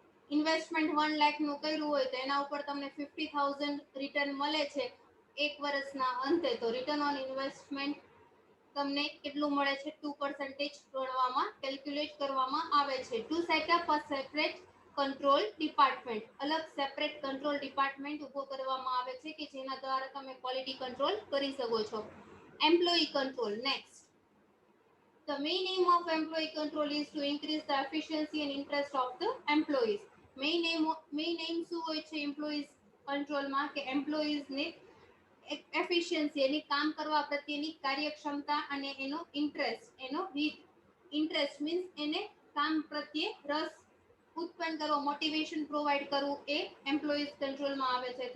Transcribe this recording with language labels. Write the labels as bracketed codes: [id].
[gu] Investment 1 lakh નું કર્યું હોય તો એના ઉપર તમને 50,000 રિટર્ન મળે છે એક વર્ષના અંતે, તો રિટર્ન ઓન ઇન્વેસ્ટમેન્ટ તમને કેટલું મળે છે 2% ગણવામાં કેલ્ક્યુલેટ કરવામાં આવે છે. [en] to set up a separate control department, [gu] અલગ સેપરેટ કંટ્રોલ ડિપાર્ટમેન્ટ ઉભો કરવામાં આવે છે કે જેના દ્વારા તમે ક્વોલિટી કંટ્રોલ કરી શકો છો. [en] Employee control. Next, the main aim of employee control is to increase the efficiency and interest of the employees. [gu] Main એમ શું હોય છે એમ્પ્લોઈઝ કંટ્રોલમાં, કે એમ્પ્લોઈઝને એફિશિયન્સી, એની કામ કરવા પ્રત્યેની કાર્યક્ષમતા અને એનો ઇન્ટરેસ્ટ, એનો રીત, ઇન્ટરેસ્ટ મીન્સ એને કામ પ્રત્યે રસ ઉત્પન્ન કરવો, મોટિવેશન પ્રોવાઈડ કરવું, એ એમ્પ્લોઈઝ કંટ્રોલમાં આવે છે.